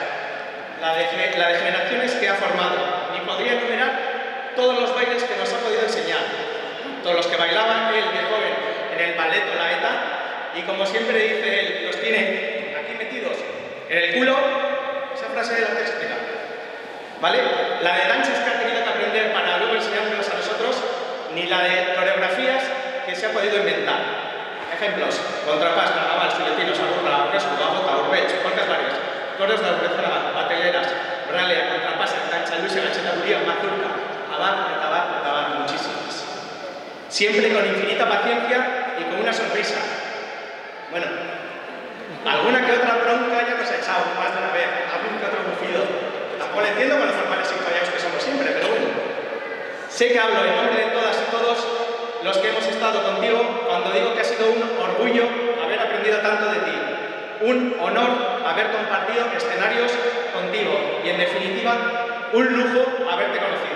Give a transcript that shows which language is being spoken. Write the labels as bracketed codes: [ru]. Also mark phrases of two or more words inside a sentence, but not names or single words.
[es] La de generaciones que ha formado, ni podría enumerar todos los bailes que nos ha podido enseñar, todos los que bailaba él de joven en el ballet o la ETA, y como siempre dice él, los tiene aquí metidos en el culo. Esa frase la tenéis que explicar, ¿vale? La de danzas que ha tenido que aprender para luego enseñárnoslas a nosotros, ni la de coreografías que se ha podido inventar. Ejemplos: contrapás, carnaval, filetinos, agurra, aurrescu, agota, urbech, polcas varias, coros de aurrezara, bateleras, ralea, contrapás, cancha, luisa, gacheta, buría, mazurca, abar, muchísimas. Siempre con infinita paciencia y con una sonrisa. Bueno, alguna que otra bronca ya nos ha echado más de una vez, algún que otro bufido. Tampoco le entiendo con los formales y callados que somos siempre, pero bueno. Sé que hablo en nombre de todas y todos los que hemos estado contigo cuando digo que ha sido un orgullo haber aprendido tanto de ti, un honor haber compartido escenarios contigo y, en definitiva, un lujo haberte conocido.